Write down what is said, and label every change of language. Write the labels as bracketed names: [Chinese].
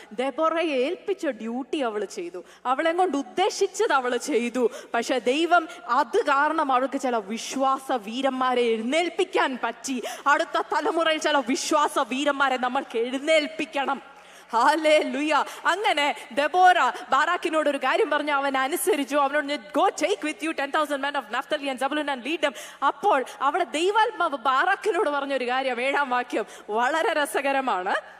[Malayalam] ദെബോറയെ ഏൽപ്പിച്ച ഡ്യൂട്ടി അവൾ ചെയ്തു, അവളെ കൊണ്ട് ഉദ്ദേശിച്ചത് അവൾ ചെയ്തു. പക്ഷെ ദൈവം അത് കാരണം അവൾക്ക് ചില വിശ്വാസ വീരന്മാരെ എഴുന്നേൽപ്പിക്കാൻ പറ്റി. അടുത്ത തലമുറയിൽ ചില വിശ്വാസ വീരന്മാരെ നമ്മൾക്ക് എഴുന്നേൽപ്പിക്കണം. ഹല്ലേലൂയ. അങ്ങനെ ദെബോറ ബാറാക്കിനോട് ഒരു കാര്യം പറഞ്ഞു, അവൻ അനുസരിച്ചു. അവനോട് [English] Go take with you 10,000 men of Naphtali and Zabulun and lead them. [Malayalam] അപ്പോൾ അവിടെ ദൈവാത്മാവ് ബാറാക്കിനോട് പറഞ്ഞൊരു കാര്യം, 7-ാം വാക്യം വളരെ രസകരമാണ്.